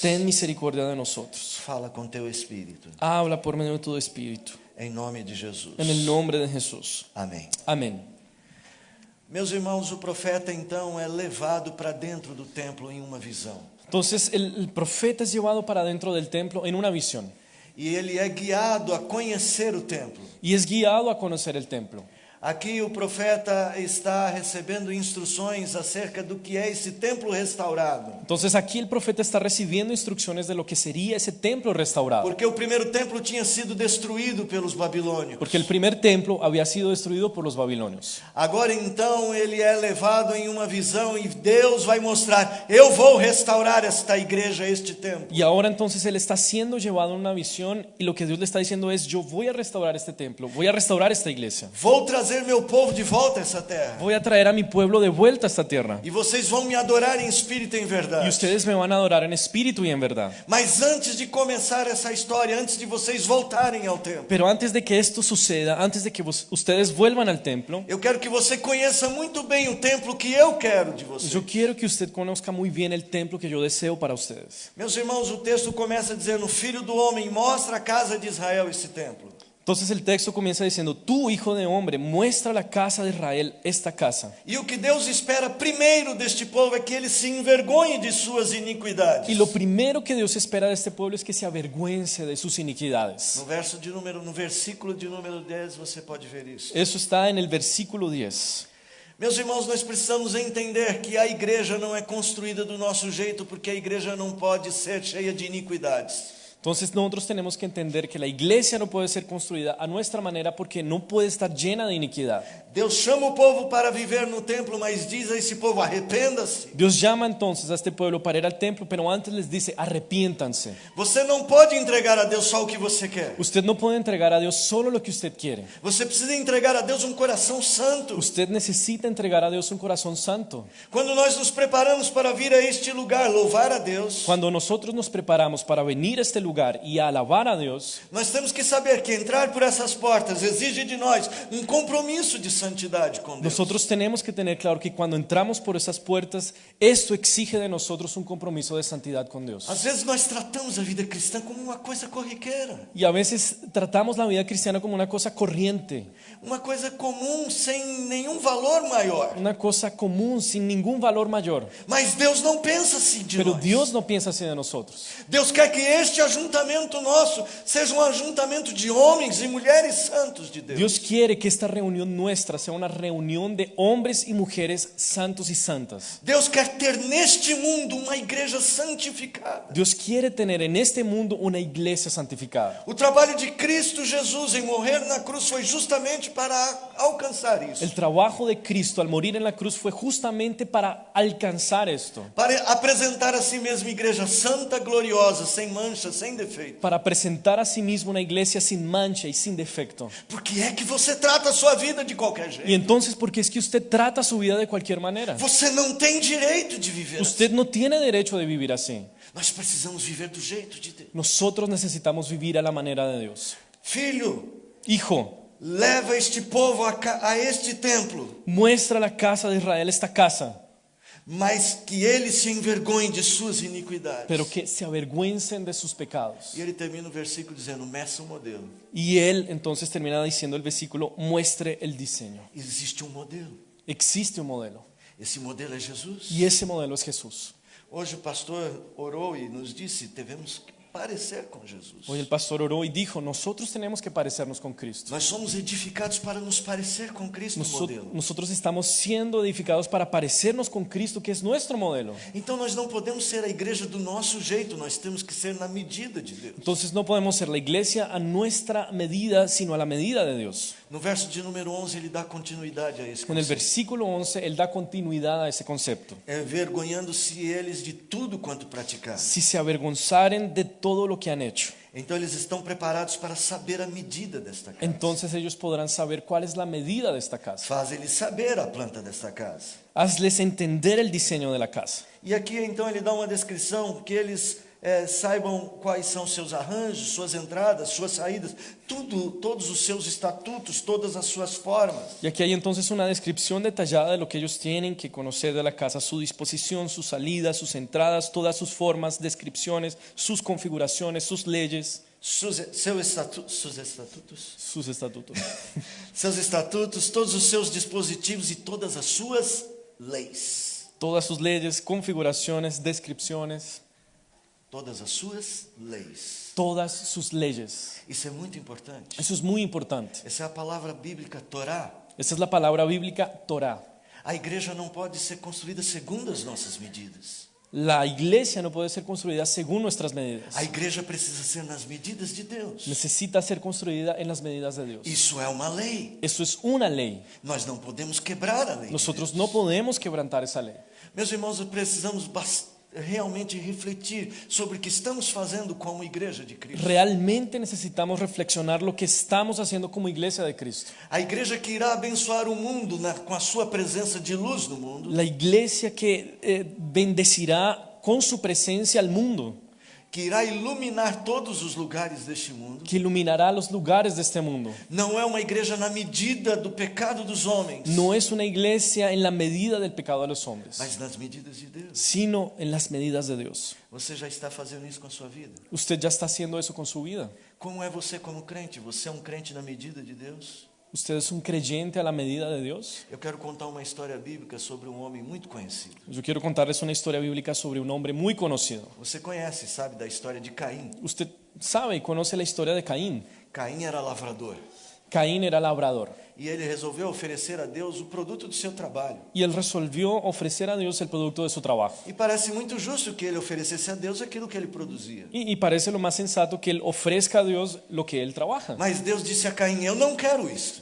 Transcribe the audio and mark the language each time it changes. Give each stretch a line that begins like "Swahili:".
Spanish: Ten misericordia de nosotros.
Portuguese: Fala com Teu Espírito.
Spanish: Habla por medio de tu Espíritu.
Portuguese: Em nome de Jesus.
Spanish: En el nombre de Jesús.
Portuguese: Amém.
Spanish: Amén.
Portuguese: Meus irmãos, o profeta então é levado para dentro do templo em uma visão.
Spanish: Entonces el profeta es llevado para dentro del templo en una visión.
Portuguese: E ele é guiado a conhecer o templo.
Spanish: Y es guiado a conocer el templo.
Portuguese: Aqui o profeta está recebendo instruções acerca do que é esse templo restaurado.
Spanish: Entonces aquí el profeta está recibiendo instrucciones de lo que sería ese templo restaurado.
Portuguese: Porque o primeiro templo tinha sido destruído pelos babilônios.
Spanish: Porque el primer templo había sido destruido por los babilonios.
Portuguese: Agora então ele é levado em uma visão e Deus vai mostrar: eu vou restaurar esta igreja, este templo.
Spanish: Y ahora entonces él está siendo llevado en una visión, y lo que Dios le está diciendo es: yo voy a restaurar este templo, voy a restaurar esta iglesia.
Portuguese: Vou trazer meu povo de volta a essa terra.
Spanish: Voy a traer a mi pueblo de vuelta a esta tierra.
Portuguese: E vocês vão me adorar em espírito e em
Spanish: Y
Portuguese: verdade.
Spanish: ustedes me van a adorar en espíritu y en verdad.
Portuguese: Mas antes de começar essa história, antes de vocês voltarem ao templo,
Spanish: Pero antes de que esto suceda, antes de que ustedes vuelvan al templo,
Portuguese: eu quero que você conheça muito bem o templo que eu quero de você.
Spanish: yo quiero que usted conozca muy bien el templo que yo deseo para ustedes.
Portuguese: Meus irmãos, o texto começa dizendo: Filho do homem, mostra a casa de Israel esse templo.
Spanish: Entonces el texto comienza diciendo: tú, hijo de hombre, muestra a la casa de Israel esta casa.
Portuguese: E o que Deus espera primeiro deste povo é que ele se envergonhe de suas iniquidades.
Spanish: Y lo primero que Dios espera de este pueblo es que se avergüence de sus iniquidades.
Portuguese: No versículo de número 10 você pode ver isso.
Spanish: Eso está en el versículo 10.
Portuguese: Meus irmãos, nós precisamos entender que a igreja não é construída do nosso jeito, porque a igreja não pode ser cheia de iniquidades.
Spanish: Entonces nosotros tenemos que entender que la iglesia no puede ser construida a nuestra manera, porque no puede estar llena de iniquidad.
Portuguese: Deus chama o povo para viver no templo, mas diz a esse povo: arrependa-se.
Spanish: Dios llama entonces a este pueblo para ir al templo, pero antes les dice: arrepiéntanse.
Portuguese: Você não pode entregar a Deus só o que você quer.
Spanish: Usted no puede entregar a Dios solo lo que usted quiere.
Portuguese: Você precisa entregar a Deus um coração santo.
Spanish: Usted necesita entregar a Dios un corazón santo.
Portuguese: Quando nós nos preparamos para vir a este lugar, louvar a Deus,
Spanish: Cuando nosotros nos preparamos para venir a este lugar lugar y a alabar a Dios,
Portuguese: nós temos que saber que entrar por essas portas exige de nós compromisso de santidade com Deus.
Spanish: nosotros tenemos que tener claro que cuando entramos por esas puertas, esto exige de nosotros un compromiso de santidad con Dios.
Portuguese: Às vezes nós tratamos a vida cristã como uma coisa corriqueira,
Spanish: Y a veces tratamos la vida cristiana como una cosa corriente,
Portuguese: uma coisa comum sem nenhum valor maior.
Spanish: una cosa común sin ningún valor mayor.
Portuguese: Mas Deus não pensa assim de
Spanish: Pero
Portuguese: nós.
Spanish: Dios no piensa así de nosotros.
Portuguese: Deus quer que este ajuntamento nosso seja um ajuntamento de homens e mulheres santos de Deus.
Spanish: Dios quiere que esta reunión nuestra sea una reunión de hombres y mujeres santos y santas.
Portuguese: Deus quer ter neste mundo uma igreja santificada.
Spanish: Dios quiere tener en este mundo una iglesia santificada.
Portuguese: O trabalho de Cristo Jesus em morrer na cruz foi justamente para alcançar isso.
Spanish: El trabajo de Cristo al morir en la cruz fue justamente para alcanzar esto,
Portuguese: Para apresentar a si mesmo igreja santa, gloriosa, sem mancha, sem defeito.
Spanish: para presentar a sí mismo una iglesia sin mancha y sin defecto.
Portuguese: Por que é que você trata a sua vida de qualquer
Spanish: Y
Portuguese: jeito?
Spanish: entonces, ¿por qué es que usted trata su vida de cualquier manera?
Portuguese: Você não tem direito de viver assim.
Spanish: Usted no tiene derecho de vivir así.
Portuguese: Nós precisamos viver do jeito de Deus.
Spanish: Nosotros necesitamos vivir a la manera de Dios.
Portuguese: Filho,
Spanish: Hijo,
Portuguese: leva este povo a este templo,
Spanish: muestra a la casa de Israel esta casa,
Portuguese: mas que eles se envergonhem de suas iniquidades.
Spanish: pero que se avergüencen de sus pecados.
Portuguese: E ele termina o versículo dizendo: meça o modelo.
Spanish: Y él entonces termina diciendo el versículo, muestre el diseño.
Portuguese: Existe um modelo.
Spanish: Existe un modelo
Portuguese: Esse modelo é Jesus.
Spanish: y ese modelo es Jesús.
Portuguese: Hoje o pastor orou e nos disse: devemos parecer com Jesus.
Spanish: Hoy el pastor oró y dijo, nosotros tenemos que parecernos con Cristo.
Portuguese: Nós somos edificados para nos parecer com Cristo modelo.
Spanish: Nosotros estamos siendo edificados para parecernos con Cristo, que es nuestro modelo.
Portuguese: Então nós não podemos ser a igreja do nosso jeito, nós temos que ser na medida de Deus.
Spanish: Entonces no podemos ser la iglesia a nuestra medida, sino a la medida de Dios.
Portuguese: No verso de número 11 ele dá continuidade a esse
Spanish: En el
Portuguese: conceito.
Spanish: versículo 11, él da continuidad a ese concepto.
Portuguese: Envergonhando-se eles de tudo quanto praticaram.
Spanish: Si se avergonzaren de todo lo que han hecho,
Portuguese: Então eles estão preparados para saber a medida desta casa.
Spanish: entonces ellos podrán saber cuál es la medida de esta casa.
Portuguese: Faz-lhes saber a planta desta casa.
Spanish: Hazles entender el diseño de la casa.
Portuguese: E aqui então ele dá uma descrição que eles saibam quais são seus arranjos, suas entradas, suas saídas, tudo, todos os seus estatutos, todas as suas formas.
Spanish: Y aquí hay entonces una descripción detallada de lo que ellos tienen que conocer de la casa, su disposición, sus salidas, sus entradas, todas sus formas, descripciones, sus configuraciones, sus leyes,
Portuguese: Seus estatutos,
Spanish: sus estatutos,
Portuguese: seus estatutos, todos os seus dispositivos e todas as suas leis.
Spanish: todas sus leyes, configuraciones, descripciones,
Portuguese: Todas as suas leis.
Spanish: todas sus leyes.
Portuguese: Isso é muito importante.
Spanish: Eso es muy importante.
Portuguese: Essa é a palavra bíblica Torá.
Spanish: Esa es la palabra bíblica Torah.
Portuguese: A igreja não pode ser construída segundo as nossas medidas.
Spanish: La iglesia no puede ser construida según nuestras medidas.
Portuguese: A igreja precisa ser nas medidas de Deus.
Spanish: Necesita ser construida en las medidas de Dios.
Portuguese: Isso é uma lei.
Spanish: Eso es una ley.
Portuguese: Nós não podemos quebrar a lei.
Spanish: Nosotros no podemos quebrantar esa ley.
Portuguese: Meus irmãos, precisamos realmente refletir sobre o que estamos fazendo como igreja de Cristo.
Spanish: Realmente necesitamos reflexionar lo que estamos haciendo como iglesia de Cristo.
Portuguese: A igreja que irá abençoar o mundo com a sua presença de luz no mundo,
Spanish: La iglesia que bendecirá con su presencia al mundo,
Portuguese: que irá iluminar todos os lugares deste mundo,
Spanish: que iluminará los lugares de este mundo.
Portuguese: não é uma igreja na medida do pecado dos homens,
Spanish: No es una iglesia en la medida del pecado de los hombres,
Portuguese: mas nas medidas de Deus.
Spanish: sino en las medidas de Dios.
Portuguese: Você já está fazendo isso com a sua vida?
Spanish: Usted ya está haciendo eso con su vida.
Portuguese: Como é você como crente? Você é um crente na medida de Deus?
Spanish: Usted es un creyente a la medida de Dios.
Portuguese: Eu quero contar uma história bíblica sobre um homem muito conhecido.
Spanish: Yo quiero contarles una historia bíblica sobre un hombre muy conocido.
Portuguese: Você conhece, sabe, da história de Caim.
Spanish: Usted sabe y conoce la historia de Caín.
Portuguese: Caim era lavrador
Spanish: Caín era labrador
Portuguese: e ele resolveu oferecer a Deus o produto do seu trabalho.
Spanish: y él resolvió ofrecer a Dios el producto de su trabajo.
Portuguese: E parece muito justo que ele oferecesse a Deus aquilo que ele produzia.
Spanish: Y parece lo más sensato que él ofrezca a Dios lo que él trabaja.
Portuguese: Mas Deus disse a Caim: eu não quero isso.